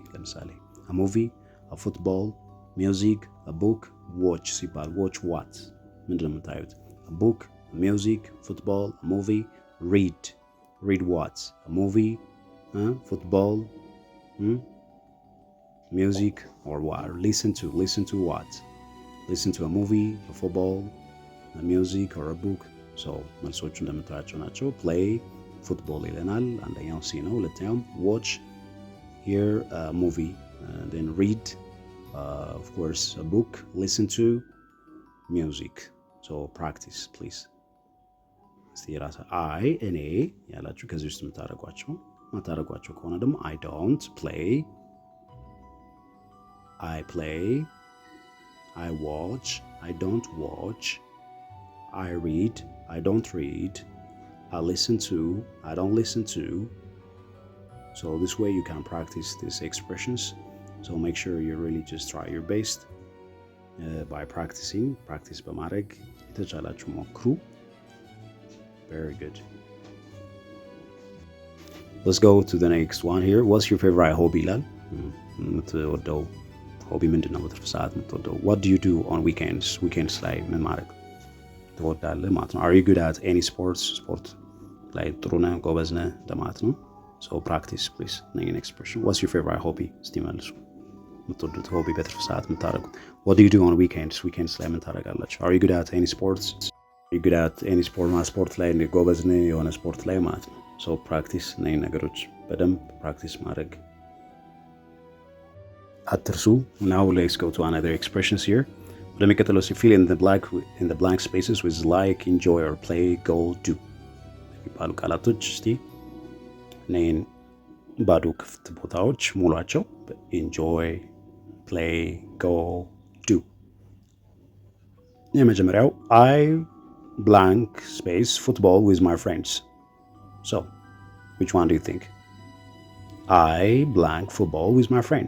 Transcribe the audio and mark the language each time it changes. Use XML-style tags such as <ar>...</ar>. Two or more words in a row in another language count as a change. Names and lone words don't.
<en>ለምሳሌ a movie, a football, music, a book.</en> <am>watch ሲባል</am> <en>watch what</en> <am>ምንድን ነው የምታዩት?</am> <en>a book, a music, football, a movie. read what? a movie, football, music or what? listen to what? listen to a movie, a football, a music or a book. So</en> <am>መልሶቹ እንደምታያቸው ናቸው።</am> <en>play football</en> <am>ይለናል። አንደኛው ሲ ነው። ሁለተኛው</am> <en>watch, hear a movie, then read of course a book, listen to music. So practice please.</en> <am>እስቲ ራሳ እኔ ያላችሁ ከዚህ ውስጥ የምታደርጓቸው ከሆነ ደግሞ</am> <en>I don't play, I play, I watch, I don't watch, I read, I don't read, I listen to, I don't listen to. So this way you can practice these expressions. So make sure you really just try your best by practicing.</en> <am>Practice በማድረግ የተቻላችሁ ሞክሩ.</am> <en>Very good. Let's go to the next one here. What's your favorite hobby</en> <am>ይላል. የምትወደው ሆቢ ምንድን ነው? በትርፍ ሰዓት የምትወደው?</am> <en>What do you do on weekends?</en> <am>weekends ላይ ምን ማድረግ ትወዳለህ ማለት ነው?</am> <en>Are you good at any sports?</en> <am>ስፖርት ላይ ጥሩ ነህ፣ ጎበዝ ነህ ለማለት ነው።</am> <en>So practice please. Next expression. What's your favorite hobby?</en> <am>እስቲ መልሱ። የምትወዱት ሆቢ በትርፍ ሰዓት የምታደርጉት?</am> <en>What do you do on weekends?</en> <am>weekends ላይ ምን ታደርጋላችሁ?</am> <en>Are you good at any sports? Are you good at any sport?</en> <am>ስፖርት ላይ ጎበዝ ነህ የሆነ ስፖርት ላይ ማለት ነው።</am> <en>So practice</en> <am>እነዚህ ነገሮች በደንብ ፕራክቲስ ማድረግ አትርሱ።</am> <en>Now let's go to another expressions here. ለሚቀጥለው fill in the blank spaces with like, enjoy or play, go, do</en> <am>የሚባሉ ቃላቶች እስቲ እነዚህን ባዶ ክፍት ቦታዎች ሙሏቸው።</am> <en>enjoy, play, go, do። የመጀመሪያው I blank space football with my friends. So which one do you think? I blank football with my friends.</en>